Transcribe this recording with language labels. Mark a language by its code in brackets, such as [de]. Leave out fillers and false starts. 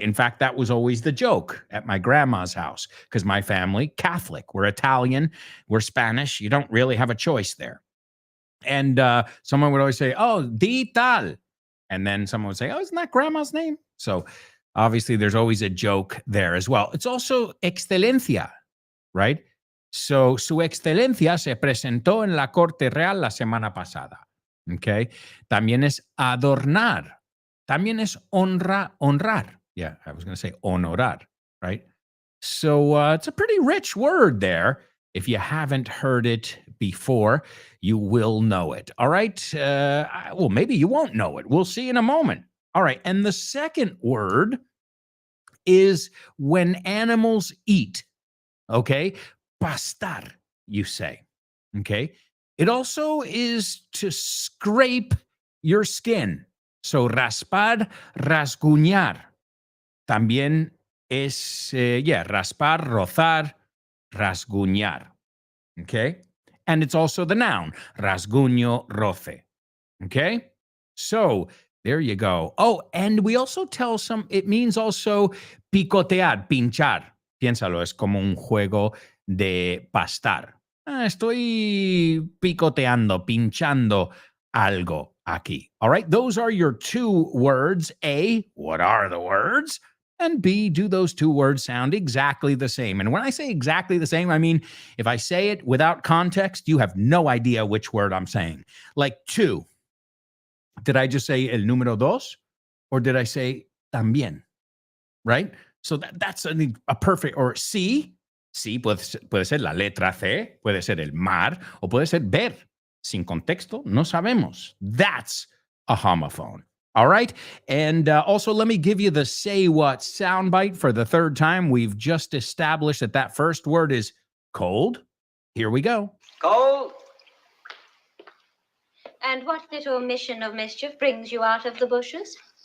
[en] In fact, that was always the joke at my grandma's house, because my family, Catholic, we're Italian, we're Spanish. You don't really have a choice there. And someone would always say, oh, di tal. And then someone would say, oh, isn't that grandma's name? So obviously there's always a joke there as well. It's also excelencia, right? [es] So su excelencia se presentó en la corte real la semana pasada. Okay. También es adornar. También es honrar. [en] Yeah, I was going to say honorar, right? So it's a pretty rich word there. If you haven't heard it before, you will know it. All right. Well, maybe you won't know it. We'll see in a moment. All right. And the second word is when animals eat. Okay. Pastar, you say. Okay. It also is to scrape your skin. [es] So raspar, rasguñar. También es, raspar, rozar, rasguñar. [en] Okay? And it's also the noun, rasguño, roce. Okay? So there you go. Oh, and we also tell it means also picotear, pinchar. [es] Piénsalo, es como un juego de pastar. Estoy picoteando, pinchando algo aquí. [en] All right, those are your two words. A, what are the words? And B, do those two words sound exactly the same? And when I say exactly the same, I mean, if I say it without context, you have no idea which word I'm saying. Like two. Did I just say [es] el número dos? [en] Or did I say también? Right? So that's a perfect, or C. [es] Sí, puede ser la letra C, puede ser el mar, o puede ser ver. Sin contexto, no sabemos. [en] That's a homophone. All right? And also, let me give you the say what soundbite for the third time. We've just established that first word is cold. Here we go. Cold. And what little mission of mischief brings you out of the bushes?